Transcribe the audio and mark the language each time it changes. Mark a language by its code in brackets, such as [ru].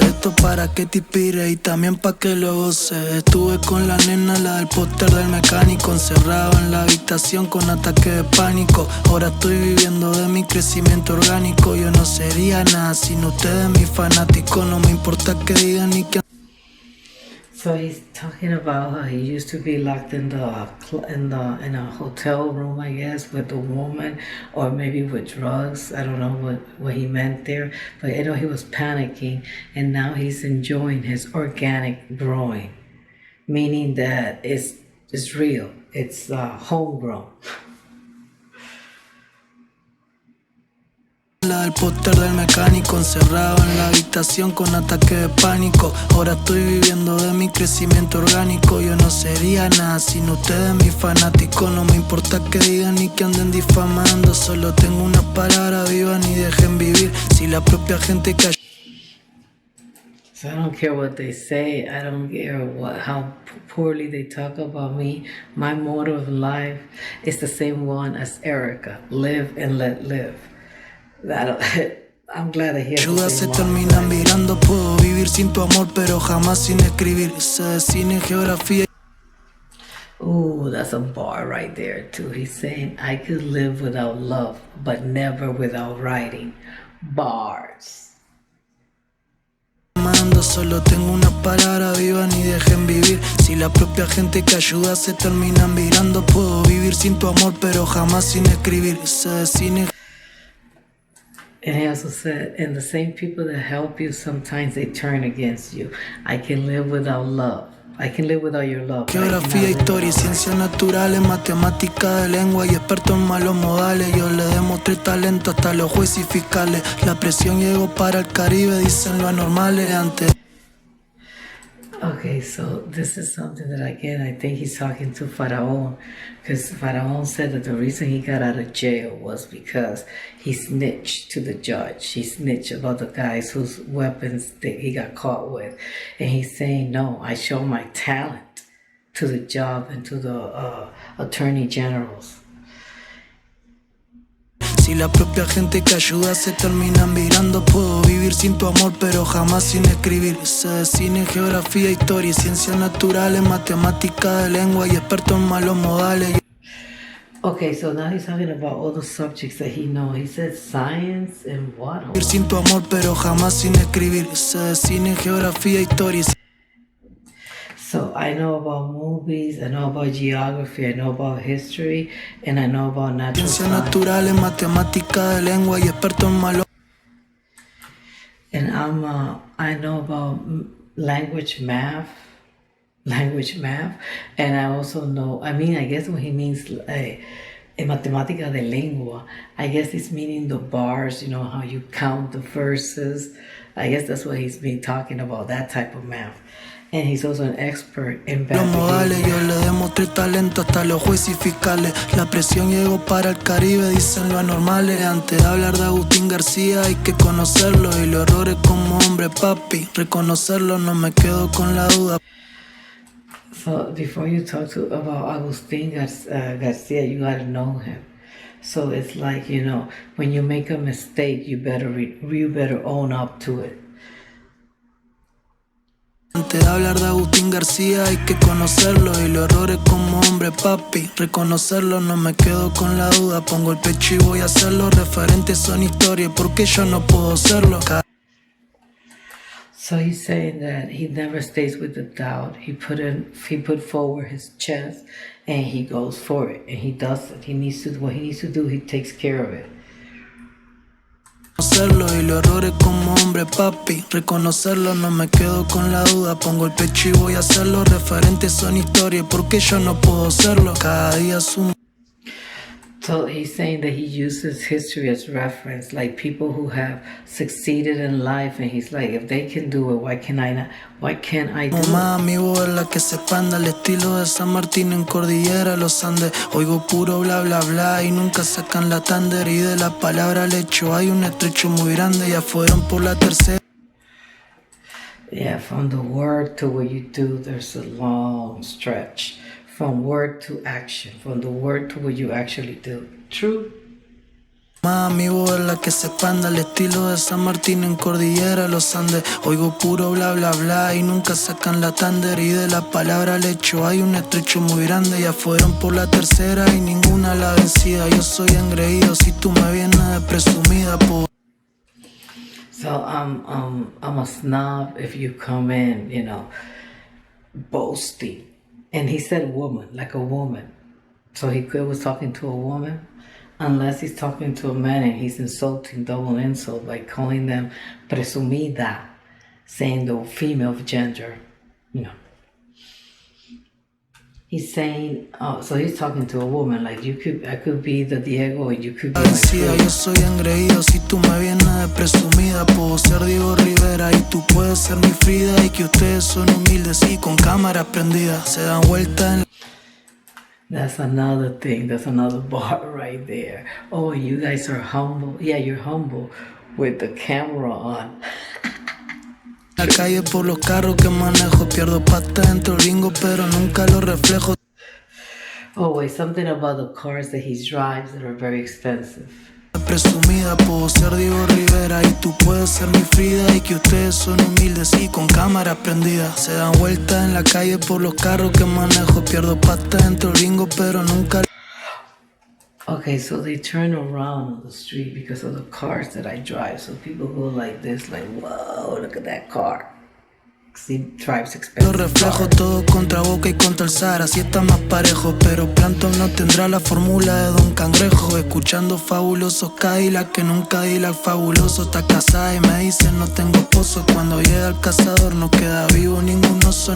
[es] Esto para que te inspire y también pa' que lo goce. Estuve con la nena, la del póster del mecánico, encerrado en la habitación con ataque de pánico. Ahora estoy viviendo de mi crecimiento orgánico. Yo no sería nada sin ustedes, mis fanáticos. No me importa que digan ni que... [en] So he's talking about how he used to be locked in a hotel room, I guess, with a woman, or maybe with drugs. I don't know what he meant there, but I know he was panicking, and now he's enjoying his organic growing, meaning that it's real, it's homegrown. [es] La del póster del mecánico, encerrado en la habitación con ataque de pánico. Ahora estoy viviendo de mi crecimiento orgánico. Yo no sería nada sin ustedes, mis fanáticos. No me importa que digan ni que anden difamando. Solo tengo una palabra, vivan y dejen vivir. Si la propia gente que... [en] So I don't care what they say. I don't care how poorly they talk about me. My motto of life is the same one as Erica. Live and let live. I'm glad to hear [es] Ayudas se terminan mirando. Puedo vivir sin tu amor, pero jamás sin escribir. Sé de cine, geografía. [en] Ooh, that's a bar right there too. He's saying, I could live without love, but never without writing. Bars. [es] Mando, solo tengo una palabra, vivan y dejen vivir. Si la propia gente que ayuda se terminan virando, puedo vivir sin tu amor, pero jamás sin escribir. Se cine. [en] And he also said, and the same people that help you, sometimes they turn against you. I can live without love. I can live without your love. [es] Geografía, historia y ciencias naturales, matemática de lengua y experto en malos modales. Yo le demostré talento hasta los jueces y fiscales. La presión llegó para el Caribe, dicen lo anormales antes. [en] Okay, so this is something that again I think he's talking to Faraón, because Faraón said that the reason he got out of jail was because he snitched to the judge. He snitched about the guys whose weapons that he got caught with, and he's saying, no, I show my talent to the job and to the attorney generals. [es] Si la propia gente que ayuda se terminan virando, puedo vivir sin tu amor, pero jamás sin escribir. Sé de cine, geografía, historia y ciencias naturales, matemática de lengua y experto en malos modales. [en] Okay, so now he's talking about all the subjects that he knows. He said science and what? [es] Vivir sin tu amor, pero jamás sin escribir. Sé de cine, geografía, historia. [en] So I know about movies, I know about geography, I know about history, and I know about natural [es] Ciencias [en] science. [es] naturales, matemática de lengua y experto en malos. [en] And I know about language math, and I also know, I mean, I guess when he means [es] en matemática de lengua, [en] I guess it's meaning the bars, you know, how you count the verses. I guess that's what he's been talking about, that type of math. And he's also an expert in [es] Los modales, yo le demostré talento hasta los jueces y fiscales. La presión llegó para el Caribe, dicen lo anormales. Antes de hablar de Agustín García hay que conocerlo. Y los errores como hombre, papi, reconocerlo, no me quedo con la duda. [en] So before you talk about Agustin Garcia, you gotta know him. So it's like, you know, when you make a mistake, you better own up to it. [es] Antes de hablar de Agustín García hay que conocerlo. Y los errores como hombre, papi, reconocerlo, no me quedo con la duda. Pongo el pecho y voy a hacerlo. Referentes son historias, porque yo no puedo serlo. [en] So he's saying that he never stays with the doubt. He put forward his chest and he goes for it and he does it. What he needs to do, he takes care of it. [es] Hacerlo y los errores como hombre, papi, reconocerlo, no me quedo con la duda. Pongo el pecho y voy a hacerlo. Referentes son historias, porque yo no puedo serlo. Cada día es un. [en] So he's saying that he uses history as reference, like people who have succeeded in life, and he's like, if they can do it, why can't I not? Why can't I do [es] Mamá, [en] it? [es] mi voz es la que se expanda al estilo de San Martín en Cordillera, los Andes. Oigo puro bla bla bla y nunca sacan la tándar. Y de la palabra al hecho hay un estrecho muy grande. Ya fueron por la tercera. [en] Yeah, from the word to what you do, there's a long stretch. From word to action, from the word to what you actually do. True. [es] Mi voz es la que se expanda al estilo de San Martín en Cordillera, los Andes. Oigo puro bla bla bla y nunca sacan la tándar. Y de la palabra al hecho hay un estrecho muy grande. Ya fueron por la tercera y ninguna la vencida. Yo soy engreído si tú me vienes de presumida, po. [en] So I'm a snob if you come in, you know, boasting. And he said woman, like a woman. So he was talking to a woman, unless he's talking to a man and he's insulting, double insult, by calling them presumida, saying the female gender, you know. He's saying, so he's talking to a woman, like I could be the Diego and you could be [es] Decía, yo soy engreído si tú me vienes de presumida. Puedo ser Diego Rivera y tú puedes ser mi Frida. Y que ustedes son humildes y con cámaras prendidas se dan vuelta en. [en] That's another thing. That's another bar right there. Oh, you guys are humble. Yeah, you're humble with the camera on. [es] La calle por los carros que manejo. Pierdo pata dentro del bingo, pero nunca lo reflejo. [en] Oh, wait, something about the cars that he drives that are very expensive. [es] presumida. Puedo ser Diego Rivera y tú puedes ser mi Frida. Y que ustedes son humildes y con cámara prendida. Se dan vueltas en la calle por los carros que manejo. Pierdo pasta dentro del bingo pero nunca. [en] Okay, so they turn around on the street because of the cars that I drive. So people go like this, like, whoa, look at that car. He drives expensive [es] Lo reflejo [en] cars. [es] todo contra Boca y contra el Zara. Así está más parejo, pero pronto no tendrá la fórmula de Don Cangrejo. Escuchando fabulosos Cadillac, que nunca Cadillac fabuloso. Está casada y me dice no tengo esposo. Cuando llega el cazador no queda vivo ningún oso.